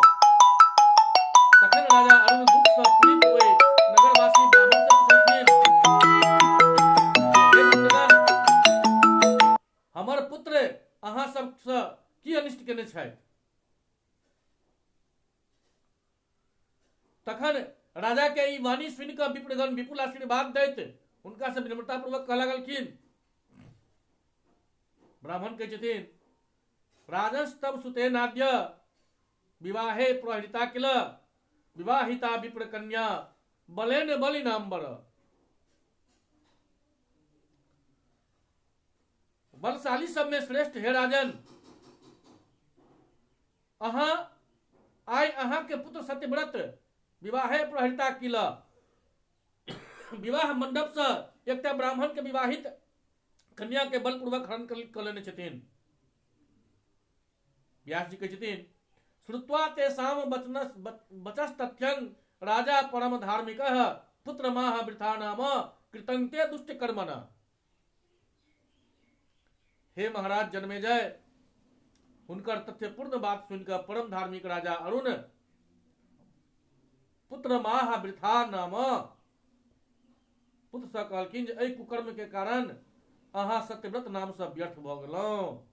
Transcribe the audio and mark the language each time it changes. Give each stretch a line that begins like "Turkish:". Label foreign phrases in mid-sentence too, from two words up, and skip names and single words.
Maithili: तखन राजा अरुण दुख से पीड़ित हुए नगरवासी ब्राह्मण से पूछलखिन, हे नंदन, हमर पुत्र अहाँ सब से की अनिष्ट केने छथि? तखन राजा के ई वाणी सुनि क विप्रगण विपुल आशीर्वाद दैत हुनका से विनम्रता पूर्वक कहऽ लगलखिन। ब्राह्मण कहै छथिन,
Sanskrit: राजस्तव सुतेनाद्य विवाहे प्रहृता किल विवाहिता विप्र कन्या बलेन बलिनाम्बर।
Maithili: बलशाली सब में श्रेष्ठ हे राजन, अहाँ आइ अहाँ के पुत्र सत्यव्रत
Sanskrit: विवाहे प्रहृता किल
Maithili: विवाह मंडप से एकटा ब्राह्मण के विवाहित कन्या के बलपूर्वक हरण क लेने छथिन। व्यास जी कहै छथिन,
Sanskrit: श्रुत्वा तेषां वचस्तथ्यं राजा परम धार्मिकः पुत्रमाह वृथा नाम कृतंते दुष्ट कर्मण।
Maithili: हे महाराज जन्मेजय, हुनकर तथ्यपूर्ण बात सुनकर परम धार्मिक राजा अरुण
Sanskrit: पुत्रमाह वृथा नाम
Maithili: पुत्र से कहलखिन जे एहि कुकर्म के कारण अहाँ सत्यव्रत नाम से व्यर्थ भ गेलहुं।